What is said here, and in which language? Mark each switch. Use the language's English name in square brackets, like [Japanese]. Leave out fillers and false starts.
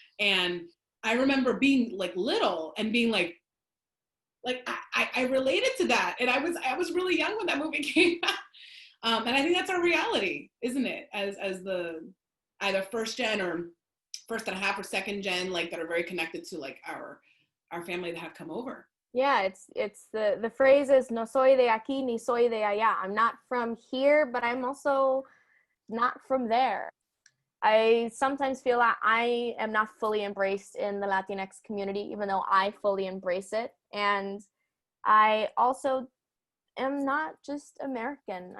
[English] And I remember being like little and being like I related to that. And I was really young when that movie came out. And I think that's our reality, isn't it? As the either first gen or first and a half or second gen, like that are very connected to like our family that have come over. Yeah, it's the phrase is [Spanish] no soy de aquí ni soy de allá. [English] I'm not from here, but I'm also not from there. I sometimes feel that I am not fully embraced in the Latinx community, even though I fully embrace it. And I also am not just American.